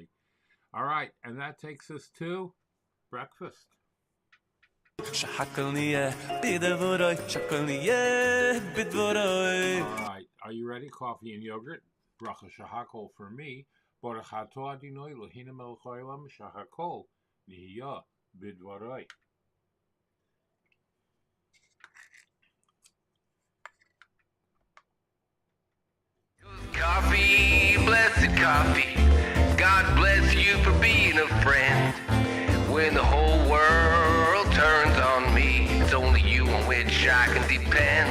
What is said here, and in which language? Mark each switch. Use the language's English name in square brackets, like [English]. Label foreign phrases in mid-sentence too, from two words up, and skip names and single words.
[English] All right, and that takes us to breakfast. All right, are you ready? Coffee and yogurt. [Hebrew] ברכה שהכל [English] for me. [Hebrew] ברוך אתה אדוני אלוהינו מלך העולם שהכל נהיה בדברו. [English] Coffee, blessed coffee. God bless you for being a friend. When the whole world turns on me, it's only you on which I can depend.